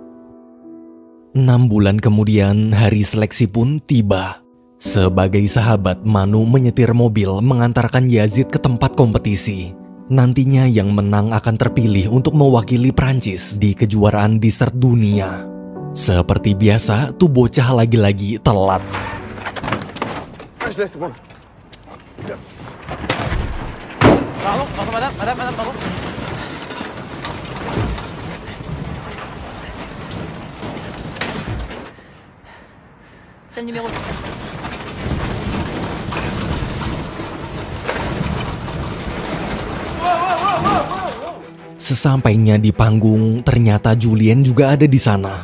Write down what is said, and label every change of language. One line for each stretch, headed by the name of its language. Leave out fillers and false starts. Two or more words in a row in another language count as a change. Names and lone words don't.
Indonesian: 6 bulan kemudian, hari seleksi pun tiba. Sebagai sahabat, Manu menyetir mobil mengantarkan Yazid ke tempat kompetisi. Nantinya yang menang akan terpilih untuk mewakili Prancis di kejuaraan dessert dunia. Seperti biasa, tuh bocah lagi-lagi telat.
French: Pardon, madame, pardon. C'est le numéro.
Indonesian: Sesampainya di panggung, ternyata Julien juga ada di sana.